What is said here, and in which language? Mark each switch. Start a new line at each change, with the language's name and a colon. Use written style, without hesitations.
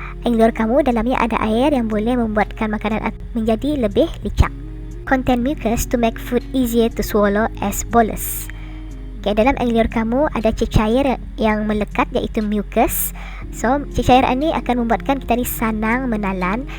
Malay: Air liur kamu dalamnya ada air yang boleh membuatkan makanan menjadi lebih licak.
English: Contain mucus to make food easier to swallow as bolus.
Malay: Okay, dalam air liur kamu ada cecair yang melekat, iaitu mucus. So, cecair ini akan membuatkan kita ni senang menelan.